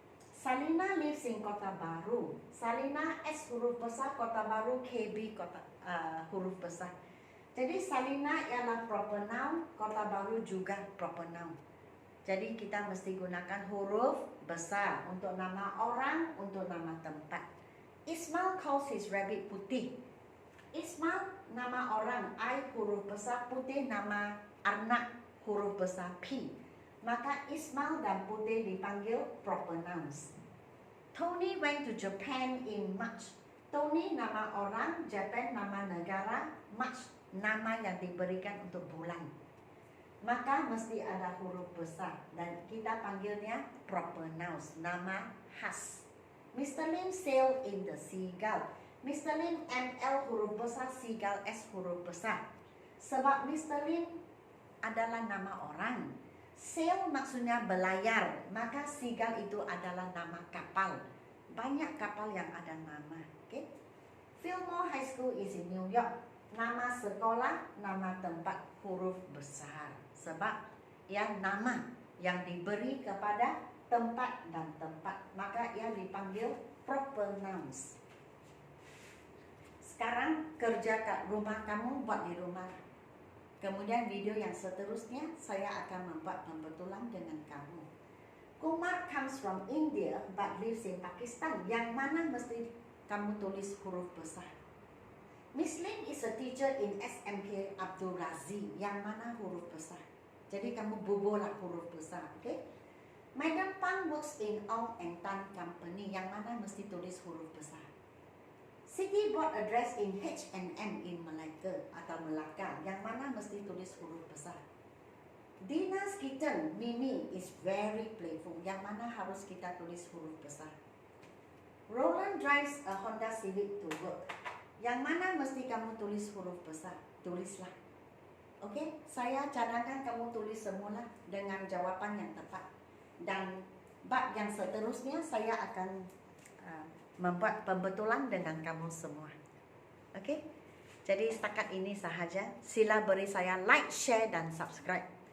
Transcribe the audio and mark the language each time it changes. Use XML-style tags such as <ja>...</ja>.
<en>Salina lives in Kota Baru.</en> <ms>Salina S huruf besar, Kota Baru KB huruf besar. Jadi Salina ialah proper noun, Kota Baru juga proper noun. Jadi kita mesti gunakan huruf besar untuk nama orang, untuk nama tempat.</ms> <en>Ismail calls his rabbit Putih.</en> <ms>Ismail nama orang, I huruf besar, Putih nama anak. huruf besar P. Maka Ismail dan Putih dipanggil proper nouns.</ms> <en>Tony went to Japan in March.</en> <ms>Tony nama orang, Japan nama negara, March nama yang diberikan untuk bulan. Maka mesti ada huruf besar dan kita panggilnya proper nouns, nama khas.</ms> <en>Mr. Lim sailed in the Seagull.</en> <ms>Mr. Lim ML huruf besar, Seagull S huruf besar. Sebab Mr. Lim adalah nama orang. Sail maksudnya berlayar, maka Seagull itu adalah nama kapal. Banyak kapal yang ada nama. Okay?</ms> <en>Fillmore High School is in New York.</en> <ms>Nama sekolah, nama tempat huruf besar. Sebab ia nama yang diberi kepada tempat dan tempat, maka ia dipanggil proper nouns. Sekarang kerja kat rumah kamu, buat di rumah. Kemudian video yang seterusnya saya akan membuat pembetulan dengan kamu.</ms> <en>Kumar comes from India but lives in Pakistan.</en> <ms>Yang mana mesti kamu tulis huruf besar.</ms> <en>Miss Lim is a teacher in SMK Abdul Razzie.</en> <ms>Yang mana huruf besar. Jadi kamu bubuhlah huruf besar, okay?</ms> <en>Madam Pang works in Ong and Tan Company.</en> <ms>Yang mana mesti tulis huruf besar. Siti bought a dress in H&M in Malacca atau Melaka. Yang mana mesti tulis huruf besar.</ms> <en>Dina's kitten, Mimi, is very playful.</en> <ms>Yang mana harus kita tulis huruf besar.</ms> <en>Roland drives a Honda Civic to work.</en> <ms>Yang mana mesti kamu tulis huruf besar. Tulislah. Oke, saya cadangkan kamu tulis semula dengan jawaban yang tepat. Dan bab yang seterusnya saya akan membuat pembetulan dengan kamu semua. Oke, jadi setakat ini sahaja. Sila beri saya like, share dan subscribe.</ms>